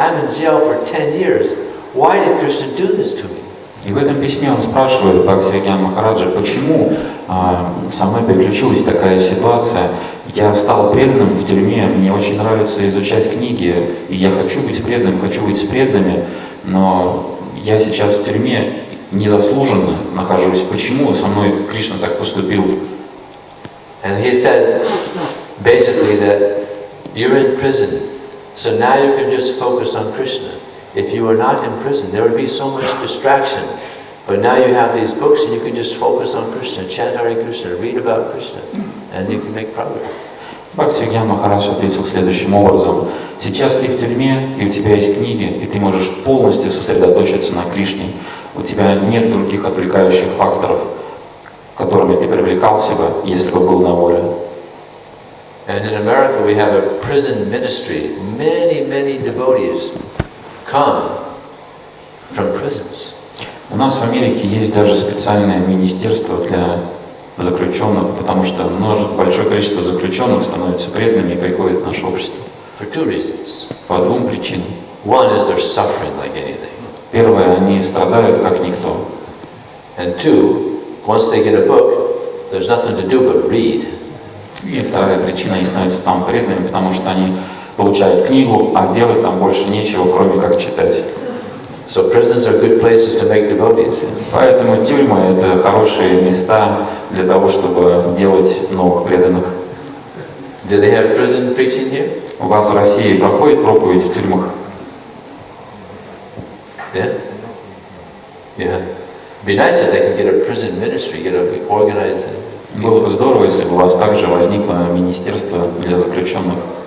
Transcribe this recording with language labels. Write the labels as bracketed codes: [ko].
[en] I'm in jail for 10 years. Why did Krishna do this to me? [ru] И в этом письме он спрашивает Бхактивinoda Махараджа, почему со мной приключилась такая ситуация. Я стал преданным в тюрьме, мне очень нравится изучать книги, и я хочу быть преданным, хочу быть с преданными, но я сейчас в тюрьме незаслуженно нахожусь. Почему со мной Кришна так поступил? [en] And he said, basically, that you're in prison, so now you can just focus on Krishna. If you were not in prison, there would be so much distraction. But now you have these books, and you can just focus on Krishna, chant Hare Krishna, read about Krishna, and you can make progress. [ru] Бхактивinoda Махарадж ответил следующим образом: сейчас ты в тюрьме, и у тебя есть книги, и ты можешь полностью сосредоточиться на Кришне. У тебя нет других отвлекающих факторов, которыми ты привлекал себя, если бы был на воле. [en] And in America we have a prison ministry. Many devotees come from prisons. [ru] У нас в Америке есть даже специальное министерство для заключенных, потому что большое количество заключенных становятся преданными и приходят в наше общество. [en] For two reasons. [ru] По двум причинам. [en] One is they're suffering like anything. [ru] Первое, они страдают как никто. [en] And two, once they get a book, there's nothing to do but read. [ru] И вторая причина, они становятся там преданными, потому что они получают книгу, а делать там больше нечего, кроме как читать. [en] So prisons are good places to make devotees. [ru] Поэтому тюрьмы — это хорошие места для того, чтобы делать новых преданных. [en] Do they have prison preaching here? [ru] У вас в России проходит проповедь в тюрьмах? [en] Yeah? Yeah. It'd be nice if they could get a prison ministry, get a organized. [ru] Было бы здорово, если бы у вас также возникло министерство для заключенных.